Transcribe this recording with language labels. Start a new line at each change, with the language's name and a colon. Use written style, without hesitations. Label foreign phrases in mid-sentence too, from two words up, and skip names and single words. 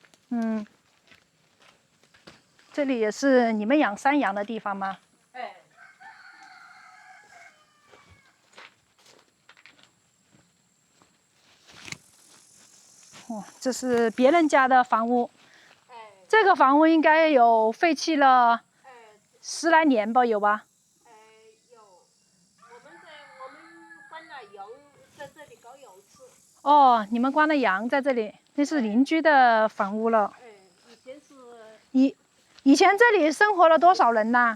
Chinese: 這裡也是你們養山羊的地方嗎？哎。這是別人家的房屋。這個房屋應該有廢棄了10來年吧，有吧？有。我們關了羊，在這裡搞養殖。哦，你們關了羊在這裡，那是鄰居的房屋了。以前是。以前這裡生活了多少人呢？